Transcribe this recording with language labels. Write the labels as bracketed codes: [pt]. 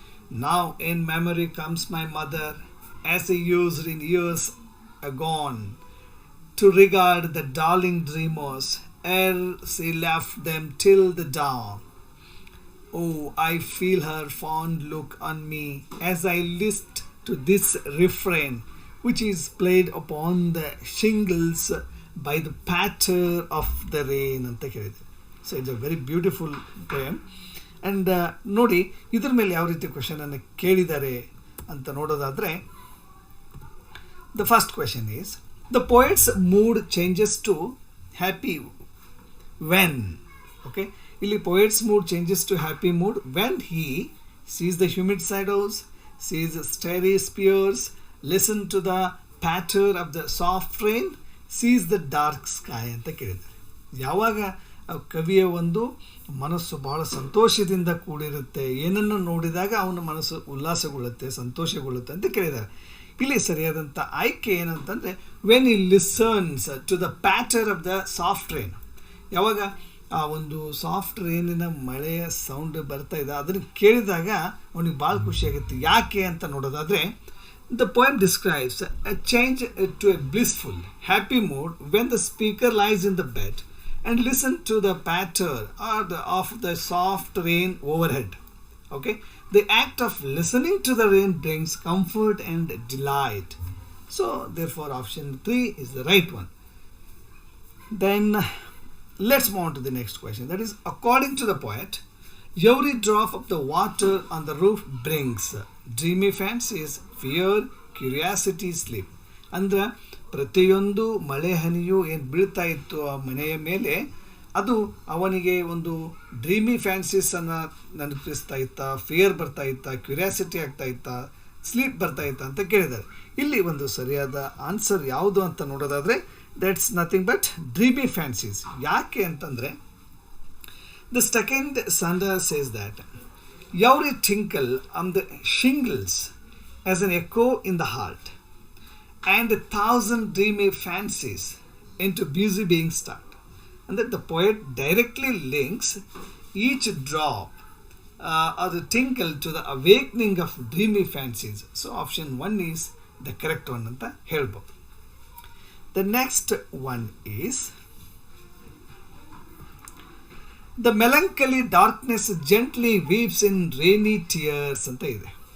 [en] Now in memory comes my mother, as I used in years agone, to regard the darling dreamers ere she left them till the dawn. Oh, I feel her fond look on me as I list to this refrain, which is played upon the shingles by the patter of the rain [kn] ಅಂತ ಕೇಳಿದೆ. [en] So it's a very beautiful poem. And [kn] ನೋಡಿ ಇದ್ರ ಮೇಲೆ ಯಾವ ರೀತಿ ಕ್ವೆಶನನ್ನು ಕೇಳಿದ್ದಾರೆ ಅಂತ ನೋಡೋದಾದರೆ, [en] The first question is, the poet's mood changes to happy when. Okay, ಇಲ್ಲಿ poet's mood changes to happy mood when he sees the humid shadows, sees starry spears, listen to the patter of the soft rain, sees the dark sky [kn] ಅಂತ ಕೇಳಿದ್ದಾರೆ. ಯಾವಾಗ ಕವಿಯ ಒಂದು ಮನಸ್ಸು ಬಹಳ ಸಂತೋಷದಿಂದ ಕೂಡಿರುತ್ತೆ, ಏನನ್ನು ನೋಡಿದಾಗ ಅವನ ಮನಸ್ಸು ಉಲ್ಲಾಸಗೊಳ್ಳುತ್ತೆ, ಸಂತೋಷಗೊಳ್ಳುತ್ತೆ ಅಂತ ಕೇಳಿದ್ದಾರೆ. ಇಲ್ಲಿ ಸರಿಯಾದಂಥ ಆಯ್ಕೆ ಏನಂತಂದರೆ, [en] When he listens to the patter of the soft rain. [kn] ಯಾವಾಗ ಆ ಒಂದು ಸಾಫ್ಟ್ ರೈನಿನ ಮಳೆಯ ಸೌಂಡ್ ಬರ್ತಾ ಇದೆ ಅದನ್ನು ಕೇಳಿದಾಗ ಅವನಿಗೆ ಭಾಳ ಖುಷಿಯಾಗುತ್ತೆ. ಯಾಕೆ ಅಂತ ನೋಡೋದಾದರೆ, [en] The poem describes a change to a blissful happy mood when the speaker lies in the bed and listen to the patter of the soft rain overhead. Okay, the act of listening to the rain brings comfort and delight. So therefore option 3 is the right one. Then let's move on to the next question. That is, according to the poet, every drop of the water on the roof brings dreamy fancies, fear, curiosity, sleep. [kn] ಅಂದ್ರೆ ಪ್ರತಿಯೊಂದು ಮಳೆ ಹನಿಯು ಏನು ಬೀಳ್ತಾ ಇತ್ತು ಆ ಮನೆಯ ಮೇಲೆ, ಅದು ಅವನಿಗೆ ಒಂದು ಡ್ರೀಮಿ ಫ್ಯಾನ್ಸೀಸನ್ನು ನೆನಪಿಸ್ತಾ ಇತ್ತಾ, ಫಿಯರ್ ಬರ್ತಾ ಇತ್ತಾ, ಕ್ಯೂರಿಯಾಸಿಟಿ ಆಗ್ತಾ ಇತ್ತಾ, ಸ್ಲೀಪ್ ಬರ್ತಾ ಇತ್ತಾ ಅಂತ ಕೇಳಿದ್ದಾರೆ. ಇಲ್ಲಿ ಒಂದು ಸರಿಯಾದ ಆನ್ಸರ್ ಯಾವುದು ಅಂತ ನೋಡೋದಾದರೆ, [en] That's nothing but dreamy fancies. [kn] ಯಾಕೆ ಅಂತಂದರೆ, [en] The second sunder says that every tinkle on the shingles as an echo in the heart, and 1,000 dreamy fancies into busy being start. And that the poet directly links each drop or the tinkle to the awakening of dreamy fancies. So option 1 is the correct one [kn] anta helbodu. [en] The next one is, the melancholy darkness gently weeps in rainy tears [kn] anta ide.